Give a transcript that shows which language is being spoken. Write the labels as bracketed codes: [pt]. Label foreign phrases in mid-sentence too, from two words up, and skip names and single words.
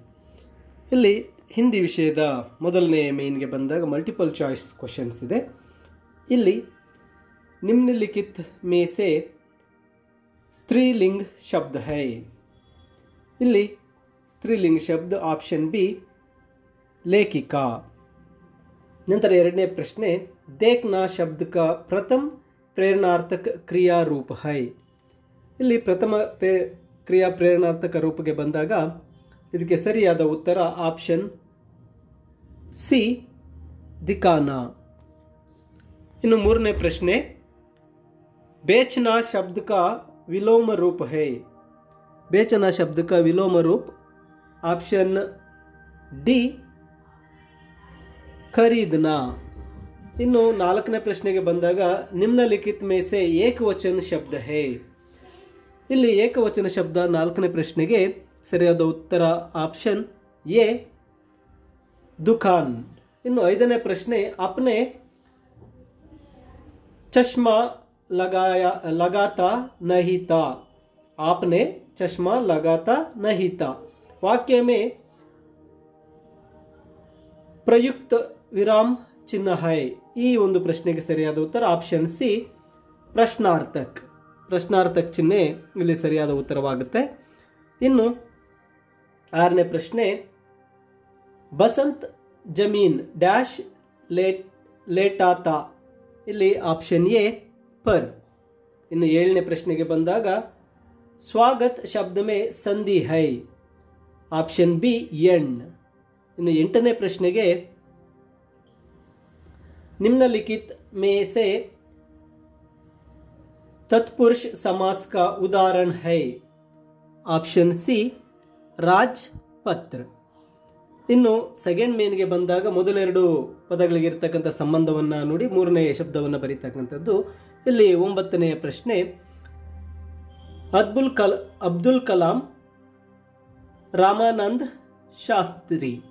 [kn] ಇಲ್ಲಿ ಹಿಂದಿ ವಿಷಯದ ಮೊದಲನೇ ಮೇನ್ಗೆ ಬಂದಾಗ [en] multiple choice questions [kn] ಇದೆ. [hi] ಇಲ್ಲಿ निम्नलिखित में से स्त्रीलिंग शब्द है. [kn] ಇಲ್ಲಿ ಸ್ತ್ರೀಲಿಂಗ ಶಬ್ದ [en] option B [kn] ಲೇಖಿಕಾ. ನಂತರ ಎರಡನೇ ಪ್ರಶ್ನೆ [hi] देखना शब्द का प्रथम प्रेरणार्थक क्रिया रूप है. [kn] ಇಲ್ಲಿ ಪ್ರಥಮ ಕ್ರಿಯಾ ಪ್ರೇರಣಾರ್ಥಕ ರೂಪಕ್ಕೆ ಬಂದಾಗ ಇದಕ್ಕೆ ಸರಿಯಾದ ಉತ್ತರ [en] option C [kn] ದಿಕಾನಾ. ಇನ್ನು ಮೂರನೇ ಪ್ರಶ್ನೆ [hi] बेचना शब्द का विलोम रूप है. बेचना शब्द का विलोम रूप [en] option D [hi] खरीदना. [kn] ಇನ್ನು ನಾಲ್ಕನೇ ಪ್ರಶ್ನೆಗೆ ಬಂದಾಗ [hi] निम्नलिखित में से एकवचन शब्द है. [kn] ಇಲ್ಲಿ ಏಕವಚನ ಶಬ್ದ ನಾಲ್ಕನೇ ಪ್ರಶ್ನೆಗೆ ಸರಿಯಾದ ಉತ್ತರ [en] option A [kn] ದುಕಾನ್. ಇನ್ನು ಐದನೇ ಪ್ರಶ್ನೆ [hi] अपने चश्मा लगाता नहीं था. आपने चश्मा लगाता नहीं था वाक्य में प्रयुक्त विराम चिन्ह है. [kn] ಈ ಒಂದು ಪ್ರಶ್ನೆಗೆ ಸರಿಯಾದ ಉತ್ತರ [en] option C [kn] ಪ್ರಶ್ನಾರ್ಥಕ್. ಪ್ರಶ್ನಾರ್ಥಕ್ ಚಿಹ್ನೆ ಇಲ್ಲಿ ಸರಿಯಾದ ಉತ್ತರವಾಗುತ್ತೆ. ಇನ್ನು ಆರನೇ ಪ್ರಶ್ನೆ ಬಸಂತ್ ಜಮೀನ್ ಡ್ಯಾಶ್ ಲೇಟಾತಾ. ಇಲ್ಲಿ [en] option A [kn] ಪರ್. ಇನ್ನು ಏಳನೇ ಪ್ರಶ್ನೆಗೆ ಬಂದಾಗ [hi] स्वागत शब्द में संधि है. [en] option B [hi] ಎಣ್. [kn] ಇನ್ನು ಎಂಟನೇ ಪ್ರಶ್ನೆಗೆ [hi] निम्नलिखित में से तत्पुरुष समास का उदाहरण है. [en] option C [hi] राजपत्र. [kn] ಇನ್ನು ಸೆಕೆಂಡ್ ಮೇನ್ಗೆ ಬಂದಾಗ ಮೊದಲೆರಡು ಪದಗಳಿಗೆ ಇರತಕ್ಕಂಥ ಸಂಬಂಧವನ್ನು ನೋಡಿ ಮೂರನೇ ಶಬ್ದವನ್ನು ಬರೀತಕ್ಕಂಥದ್ದು. ಇಲ್ಲಿ ಒಂಬತ್ತನೆಯ ಪ್ರಶ್ನೆ ಅಬ್ದುಲ್ ಕಲಾಂ ರಾಮಾನಂದ್ ಶಾಸ್ತ್ರಿ.